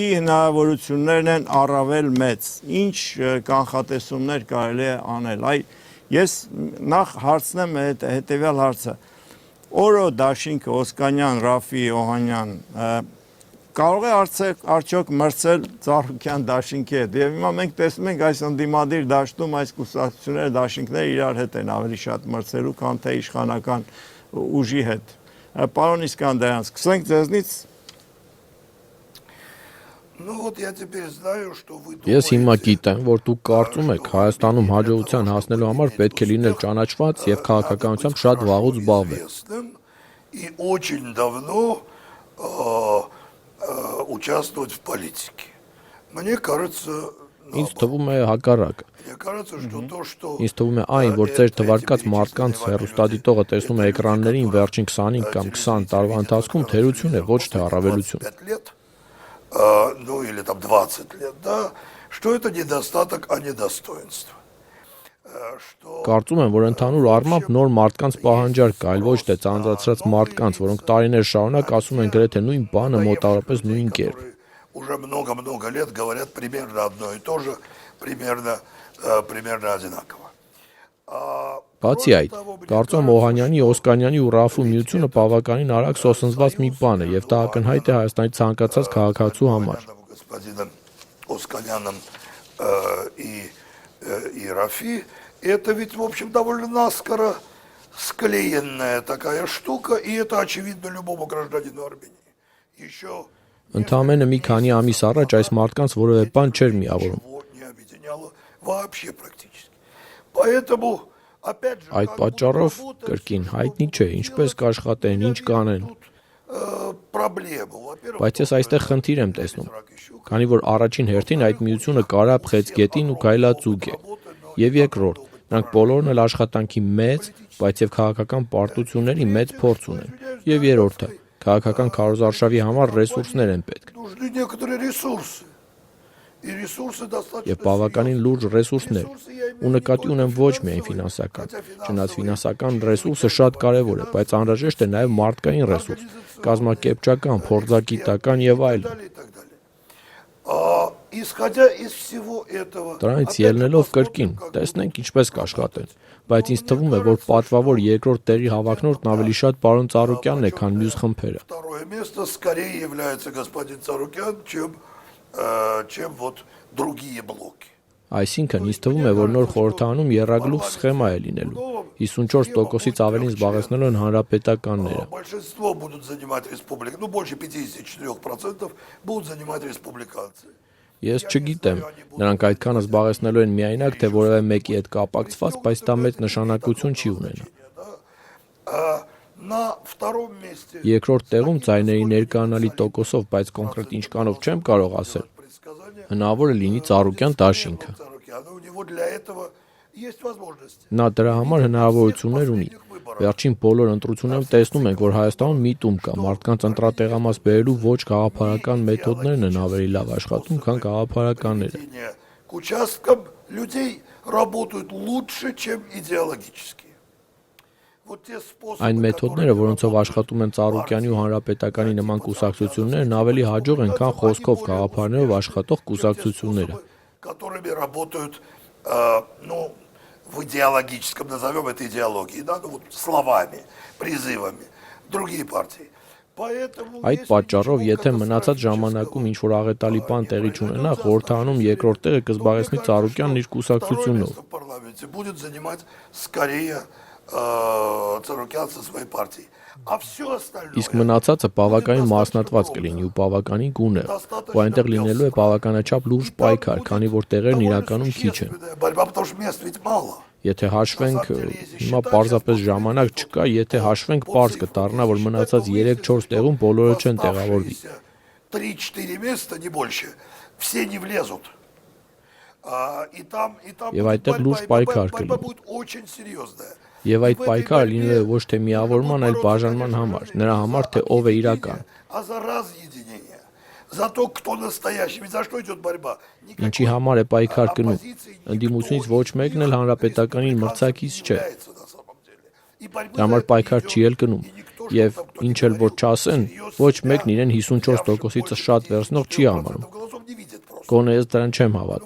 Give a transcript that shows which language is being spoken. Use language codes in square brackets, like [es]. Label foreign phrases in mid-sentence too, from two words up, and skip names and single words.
[hy] հնարավորություններն են առավել մեծ, ինչ կանխատեսումներ կարելի է անել։ Ես նախ հարցնեմ հետևյալ հարցը։ ՕՐՕ դաշինքը Օսկանյան, Ռաֆի, Օհանյան կարող է արդյոք մրցել Ծառուկյան դաշինքի հետ։ Եվ հիմա մենք տեսնում ենք այս ընդդիմադիր դաշտում այս կուսակցությունները, դաշինքները իրար հետ են ավելի շատ մրցելու, քան թե իշխանական ուժի հետ։ Պարոն Իսկանդարյան, սկսենք ձեզնից։ Ես հիմա գիտեմ, որ դուք կարծում եք Հայաստանում հաջողության հասնելու համար պետք է լինել ճանաչված եւ քաղաքականությամբ շատ վաղուց զբաղվել։ [ru] Участвовать в политике. Мне кажется, [hy] Ինձ թվում է հակառակը։ Ինձ թվում է այն, որ ձեր թվարկած մարդկանց հեռուստադիտողը տեսնում է էկրաններին վերջին 25 կամ 20 տարվա ընթացքում թերություն է, ոչ թե առավելություն։ [ru] Ну или там 20 лет, да, что это недостаток, а не достоинство. [hy] Կարծում եմ, որ ընդհանուր առմամբ նոր մարդկանց պահանջարկ կա, այլ ոչ թե ծանրացած մարդկանց, որոնք տարիներ շարունակ ասում են գրեթե նույն բանը մոտավորապես նույն կերպ։ [ru] Уже много-много лет говорят примерно одно и то же, примерно одинаково. [hy] Բացի այդ, կարծում եմ Օհանյանի, Օսկանյանի ու Ռաֆու միությունը բավականին արագ սոսնձված մի բան է, եւ դա ակնհայտ է Հայաստանի ցանկացած քաղաքացու համար։ [ru] господином Оскаляном и Рафи, это ведь, в общем, довольно наскоро склеенная такая штука, и это очевидно любому гражданину Армении. Еще [hy] Ընդամենը մի քանի ամիս առաջ այս մարդկանց որևէ բան չէր միավորում։ [ru] не объединяло вообще практически. Поэтому, опять же, [hy] Այդ պատճառով կրկին հայտնի չէ ինչպես կաշխատեն, ինչ կանեն, [ru] проблему. Во-первых, [hy] բայց ես այստեղ խնդիր եմ տեսնում, քանի որ առաջին հերթին այդ միությունը կարապ խեց գետին ու գայլածուկ է, եւ երկրորդ, նրանք բոլորն էլ աշխատանքի մեծ, բայց եւ քաղաքական պարտությունների մեծ փորձ ունեն, եւ երրորդը, քաղաքական քարոզարշավի համար ռեսուրսներ են պետք։ [ru] нужны некоторые ресурсы. И ресурсы достаточно. [hy] Եվ բավականին լուրջ ռեսուրսներ, ու նկատի ունեմ ոչ միայն ֆինանսական, չնայած ֆինանսական ռեսուրսը շատ կարևոր է, բայց անհրաժեշտ է նաև մարդկային ռեսուրս, կազմակերպչական, փորձագիտական եւ այլն։ [ru] Исходя из всего этого, [hy] Դրանից ելնելով կրկին, տեսնենք ինչպես կաշխատեն, բայց ինձ թվում է, որ պատվավոր երկրորդ տեղի հավակնորդն ավելի շատ պարոն Ծառուկյանն է, քան մյուս խմբերը։ [ru] второе место скорее является господин Царукян, чем вот другие блоки. [hy] Այսինքն ինձ թվում է, որ նոր խորհրդանում եռագլուխ սխեմա է լինելու։ 54%-ից ավելին զբաղեցնելու են հանրապետականները։ [ru] Большинство будут занимать республики, ну больше 54% будут занимать республиканцы. [hy] Ես չգիտեմ, նրանք այդքանը զբաղեցնելու են միայնակ, թե որևէ մեկի հետ կապակցված, բայց դա մեծ նշանակություն չի ունենա։ [ru] На втором месте [hy] Երկրորդ տեղում ձայների ներկայանալի տոկոսով, բայց կոնկրետ ինչ կանով չեմ կարող ասել։ Հնարավոր է լինի Ծառուկյան դաշինքը։ [ru] Царукяна, у него для этого есть возможности. [hy] Նա դրա համար հնարավորություններ ունի։ Վերջին բոլոր ընտրություններում տեսնում ենք, որ Հայաստանում միտում կա, մարդկանց ընտրատեղամաս բերելու ոչ գաղափարական մեթոդներն են ավելի լավ աշխատում, քան գաղափարականները։ [ru] К участкам людей работают лучше, чем идеологические. Вот те способы, [hy] Այն մեթոդները, որոնցով աշխատում են Ծառուկյանի ու Հանրապետականի նման կուսակցություններն ավելի հաջող են, քան խոսքով գաղափարներով աշխատող կուսակցությունները։ [ru] которыми работают, ну, в идеологическом, назовем это идеологией, да, ну, вот словами, призывами, другие партии. Поэтому, [hy] Այդ [ru] если [hy] պատճառով, [ru] ничего [hy] եթե մնացած ժամանակում ինչ որ աղետալի բան տեղի չունենա, խորհրդանում երկրորդ տեղը կզբաղեցնի Ծառուկյանն իր [ru] второе [hy] կուսակցությունով։ [ru] место в парламенте будет занимать скорее Царукян со своей партией. А все остальное... [hy] Իսկ մնացածը բավականին մասնատված կլինի ու բավականին գունեղ, ու այնտեղ լինելու է բավականաչափ լուրջ պայքար, քանի որ տեղերն իրականում քիչ են։ [ru] Борьба, потому что мест ведь мало. [hy] Եթե հաշվենք, հիմա պարզապես ժամանակ չկա, եթե հաշվենք պարզ կդառնա, որ մնացած 3-4 տեղում բոլորը չեն տեղավորվի։ [ru] 3-4 места, не больше, все не влезут. И там [hy] Եվ այդտեղ լուրջ պայքար [ru] борьба [hy] կլինի։ [ru] будет очень серьезная. [hy] Եվ այդ պայքարը լինելու է ոչ թե միավորման, այլ բաժանման համար, նրա համար, թե ով է իրական։ [ru] А за разъединение, за то, кто настоящий. Ведь за что идет борьба? [hy] Ինչի համար է պայքար կնում։ Ընդդիմությունից ոչ մեկն էլ հանրապետականին մրցակից չէ։ Դրա համար պայքար չի էլ կնում։ Եվ ինչ էլ որ չասեն, ոչ մեկն իրեն 54%-ից շատ վերցնող չի համարում։ Գոնե ես դրան չեմ հավատում։